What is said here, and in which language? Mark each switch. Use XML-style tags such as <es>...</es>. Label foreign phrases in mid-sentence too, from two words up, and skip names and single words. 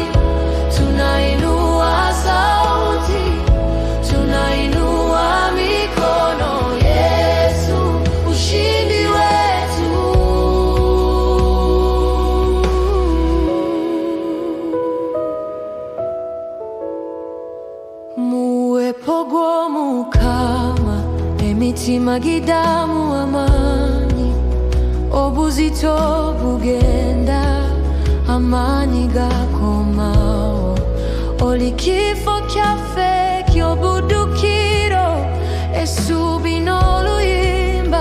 <sw>Tunainua sauti, tunainua mikono. Yesu, ushindi wetu.</sw> <lg>Muwepo gw'omukama, emitima gidamu amani. Obuzito bugenda, amani gakomawo. Oli kifo kyaffe ky'obuddukiro, essuubi n'oluyimba.</lg>